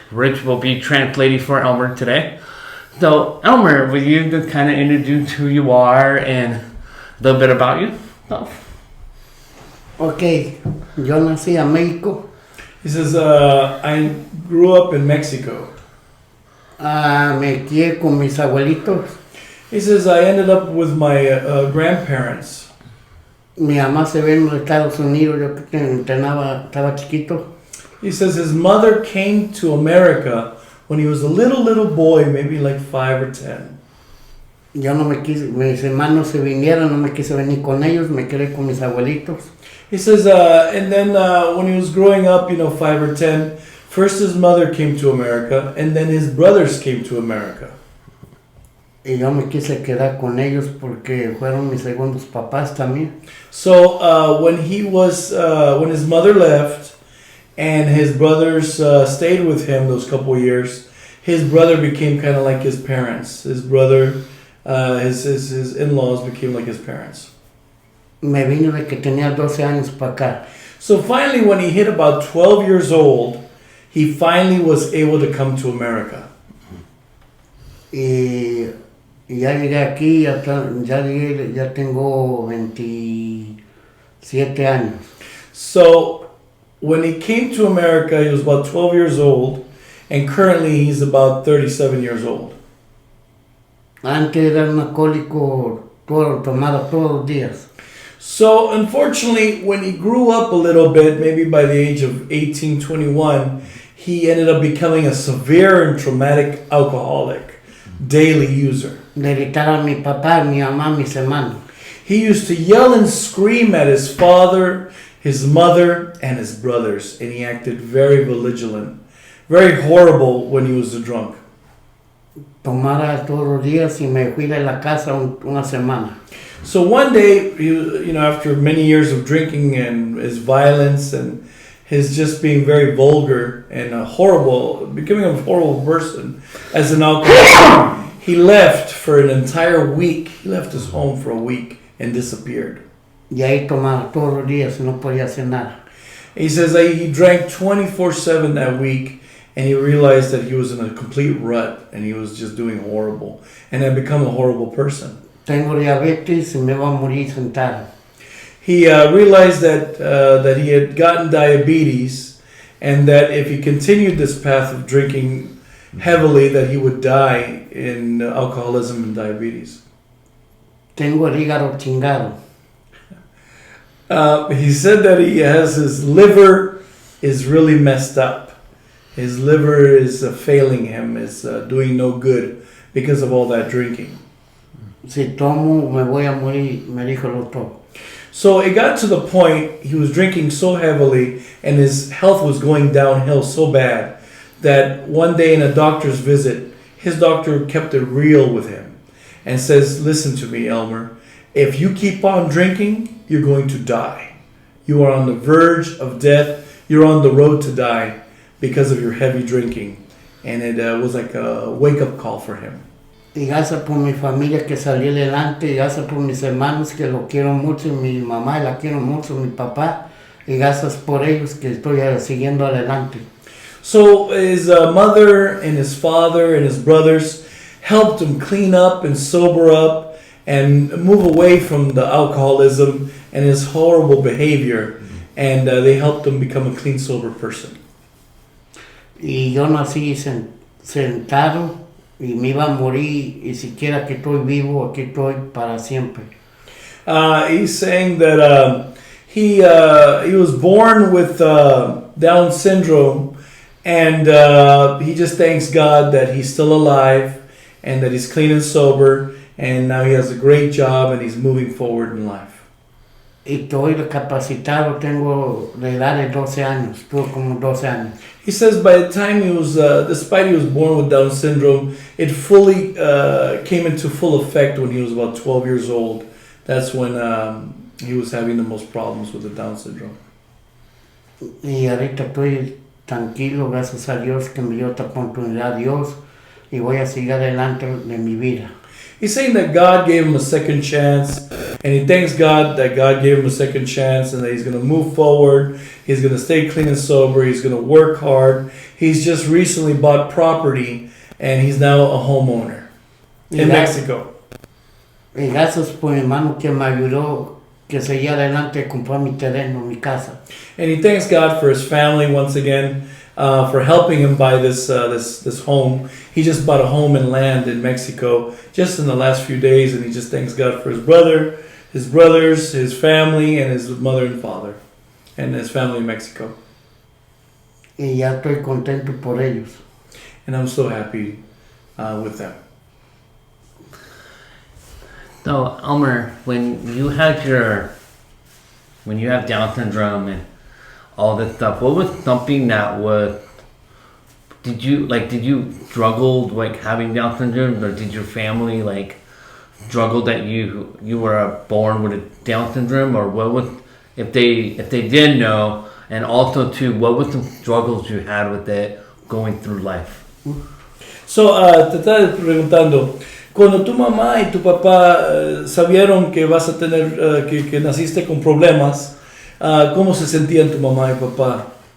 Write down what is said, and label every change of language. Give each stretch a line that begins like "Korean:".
English: Rich will be translating for Elmer today. So Elmer, will you just kind of introduce who you are and a little bit about you?
Spanish: Okay, yo nací en México.
English: He says, I grew up in Mexico.
Spanish: Me crié con mis abuelitos.
English: He says, I ended up with my grandparents.
Spanish: Mi mamá se vino de Estados Unidos, yo estaba chiquito.
English: He says his mother came to America when he was a little boy, maybe like 5 or 10.
Spanish: Yo no me quise, mis hermanos se vinieron, no me quise venir con ellos, me quedé con mis abuelitos.
English: He says, and then when he was growing up, 5 or 10, first his mother came to America, and then his brothers came to America.
Spanish: Y yo me quise quedar con ellos porque fueron mis segundos papás también.
English: So when his mother left, and his brothers stayed with him those couple years, his brother became kind of like his parents. His brother, his in-laws became like his parents.
Spanish: Me vino de que tenía 12 años para acá.
English: So finally, when he hit about 12 years old, he finally was able to come to America.
Spanish: Y ya llegué aquí, ya tengo 27 años.
English: So when he came to America, he was about 12 years old, and currently he's about 37 years old.
Spanish: Antes era un alcohólico, tomaba todos los días.
English: So unfortunately, when he grew up a little bit, maybe by the age of 18, 21, he ended up becoming a severe and traumatic alcoholic, daily user.
Spanish: Le gritaba a mi papá, a mi mamá, a mis hermanos.
English: He used to yell and scream at his father, his mother, and his brothers, and he acted very vigilant, very horrible when he was drunk.
Spanish: Tomara todos los días y me fui de la casa una semana.
English: So one day, after many years of drinking and his violence and his just being very vulgar and becoming a horrible person as an alcoholic, he left for an entire week. He left his home for a week and disappeared.
Spanish: Y ahí tomaba todos los días y no podía hacer nada.
English: He says that he drank 24/7 that week, and he realized that he was in a complete rut and he was just doing horrible and had become a horrible person.
Spanish: Tengo diabetes y me voy a morir sentado.
English: He realized that he had gotten diabetes, and that if he continued this path of drinking heavily, that he would die in alcoholism and diabetes.
Spanish: Tengo el hígado chingado.
English: He said that his liver is really messed up. His liver is failing him, is doing no good because of all that drinking.
Spanish: Si tomo, me voy a morir, me dijo el doctor.
English: So it got to the point he was drinking so heavily and his health was going downhill so bad that one day in a doctor's visit, his doctor kept it real with him and says, listen to me, Elmer, if you keep on drinking, you're going to die. You are on the verge of death. You're on the road to die because of your heavy drinking. And it was like a wake-up call for him.
Spanish: Y gracias por mi familia que salió adelante, y gracias por mis hermanos que lo quiero mucho, y mi mamá la quiero mucho, mi papá, y gracias por ellos que estoy siguiendo adelante.
English: So his mother and his father and his brothers helped him clean up and sober up and move away from the alcoholism and his horrible behavior, and they helped him become a clean, sober person.
Spanish: Y yo nací sentado y me iba a morir, y siquiera que estoy vivo, aquí estoy para siempre.
English: He's saying that he was born with Down syndrome, and he just thanks God that he's still alive and that he's clean and sober, and now he has a great job and he's moving forward in life.
Spanish: Y estoy capacitado, tengo la edad de 12 años, tuve como 12 años.
English: He says by the time he was, despite he was born with Down syndrome, it fully came into full effect when he was about 12 years old. That's when he was having the most problems with the Down syndrome.
Spanish: Y ahorita estoy tranquilo, gracias a Dios que me dio otra oportunidad, Dios, y voy a seguir adelante de mi vida.
English: He's saying that God gave him a second chance, And he thanks God that God gave him a second chance and that he's going to move forward. He's going to stay clean and sober. He's going to work hard. He's just recently bought property and he's now a homeowner in Mexico.
Spanish: Y gracias por mi hermano que me ayudó, que seguía adelante a comprar mi terreno, mi casa.
English: And he thanks God for his family once again, for helping him buy this home. He just bought a home and land in Mexico just in the last few days, and he just thanks God for his brother, his brothers, his family, and his mother and father, and his family in Mexico.
Spanish: Y ya estoy contento por ellos.
English: And I'm so happy with them. So Elmer, when you have Down syndrome and all this stuff, what was something that did you struggle like having Down syndrome, or did your family like struggle that you were born with a Down syndrome, or what was, if they did know, and also too, what was some struggles you had with it going through life?
Spanish: So, te estaba preguntando, cuando tu mamá y tu papá sabieron que vas a tener, que naciste con problemas, ¿cómo se sentían tu mamá y papá?